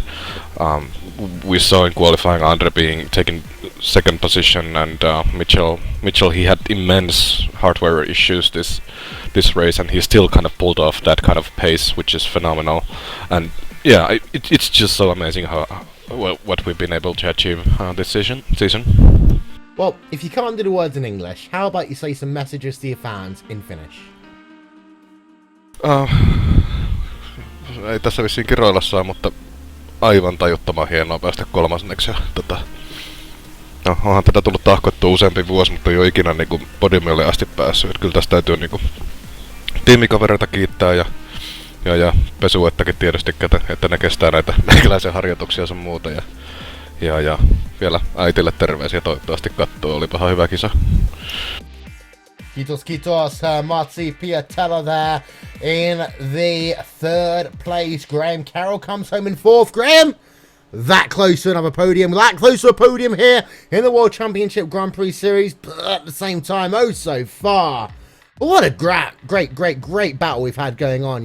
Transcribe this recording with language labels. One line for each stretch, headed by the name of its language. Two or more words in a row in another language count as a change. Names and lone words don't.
English: We saw in qualifying Andre taking second position, and Mitchell he had immense hardware issues this race, and he still kind of pulled off that kind of pace, which is phenomenal. And yeah, it's just so amazing what we've been able to achieve this season. Well, if you can't do the words in English, how about you say some messages to your fans in Finnish?
Finnish: Ei tässä vissiin kiroilla saa, mutta aivan tajuttoman hienoa päästä kolmanneksi. No, onhan tätä tullut tahkottua useampi vuosi, mutta ei ole ikinä niinku podiumille asti päässyt. Et kyllä tästä täytyy niinku tiimikavereita kiittää ja Pesuettakin tietysti, että ne kestää näitä meikäläisen harjoituksia sun muuta. Ja vielä äitille terveisiä, toivottavasti kattoo, olipahan hyvä kisa.
English: Kiitos, Martti Piatella there in the third place. Graham Carroll comes home in fourth. Graham, that close to another podium, that close to a podium here in the World Championship Grand Prix Series, but at the same time, oh so far. What a great battle we've had going on.